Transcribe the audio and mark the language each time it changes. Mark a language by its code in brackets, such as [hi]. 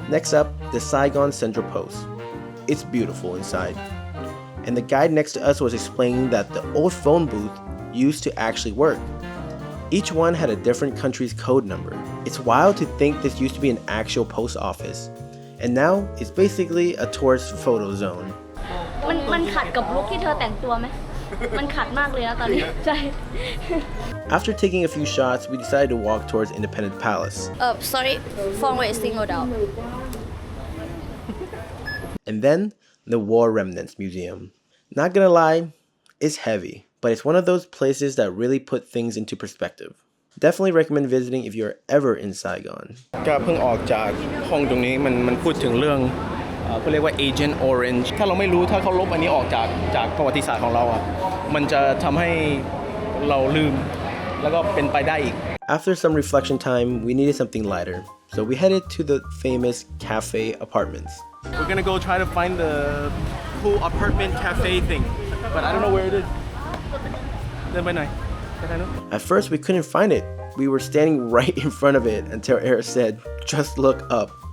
[en] Next up, the Saigon Central Post. It's beautiful inside. And the guide next to us was explaining that the old phone booth used to actually work. Each one had a different country's code number. It's wild to think this used to be an actual post office. And now, it's basically a tourist photo zone. [th] มันขัดกับลุคที่เธอแต่งตัวไหม มันขัดมากเลยนะตอนนี้ ใช่ [en] After taking a few shots, we decided to walk towards Independence Palace. sorry phone rate singled out And then, the War Remnants Museum. Not gonna lie, it's heavy, but it's one of those places that really put things into perspective. Definitely recommend visiting if you're ever in Saigon. [th] ก็เพิ่งออกจากห้องตรงนี้มันพูดถึงเรื่องเขาเรียกว่า Agent Orange ถ้าเราไม่รู้ถ้าเขาลบอันนี้ออกจากประวัติศาสตร์ของเราอ่ะมันจะทำให้เราลืมแล้วก็เป็นไปได้อีก [en] After some reflection time, we needed something lighter, so we headed to the famous cafe apartments. We're gonna go try to find the cool apartment cafe thing but I don't know where it is [th] เดินไปไหนไปทางนู้น [en] At first, we couldn't find it. We were standing right in front of it until Eric said, "Just look up."